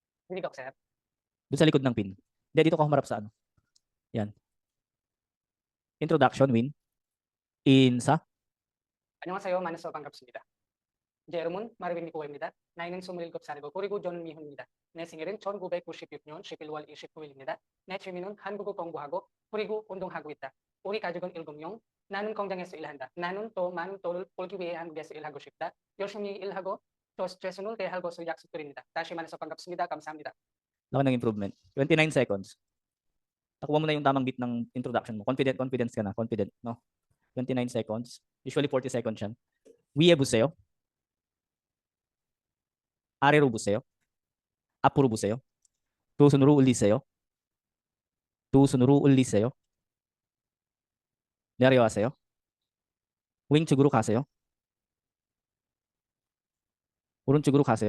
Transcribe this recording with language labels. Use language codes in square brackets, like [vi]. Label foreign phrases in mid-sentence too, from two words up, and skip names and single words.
[tl] Hindi ko, sir. Doon sa likod ng pin. Hindi, dito ka humarap sa ano. Yan. [en] Introduction, Win. [ko] 인사. 안녕하세요. 만나서 반갑습니다. 제 여러분, 마르빈 니코입니다. 나이는 27살이고 그리고 저는 미혼입니다. 내 생일은 1996년 11월 29일입니다. 내 취미는 한국어 공부하고 그리고 운동하고 있다. 우리 가족은 7명. 나는 공장에서 일한다. 나는 또 많은 돈을 벌기 위해 한국에서 일하고 싶다. 열심히 일하고 또 최선을 다할 것을 약속드립니다. 다시 만나서 반갑습니다. 감사합니다. [tl] Laki ng improvement. 29 seconds. Nakuha mo na yung tamang beat ng introduction mo. [en] Confidence [tl] ka na. [en] Confident, no? 29 seconds. Usually 40 seconds yan. [ko] 위에 보세요. 아래로 보세요. 앞으로 보세요. 두 손으로 올리세요. 두 손으로 올리세요. 내려가세요. 왼쪽으로 가세요. 오른쪽으로 가세요.